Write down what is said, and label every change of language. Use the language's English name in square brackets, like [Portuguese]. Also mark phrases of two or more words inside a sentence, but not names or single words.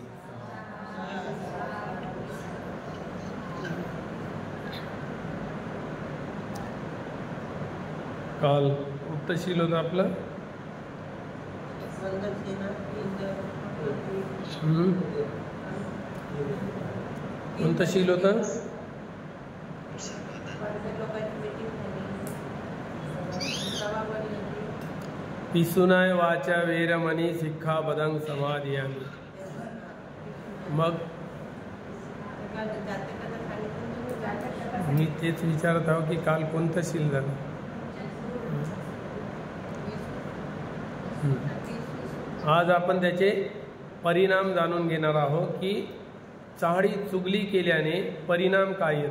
[Marathi] काल उत्तरशील होतं आपलं, कोणतं शील होतं? [Pali] पिसुनाय वाचा वेरमणी सिक्खापदं समादियामि। [Marathi] मग मी तेच विचारत आहो की काल कोणतं शील झालं? आज आपण त्याचे परिणाम जाणून घेणार आहोत की चहाडी चुगली केल्याने परिणाम काय येतो।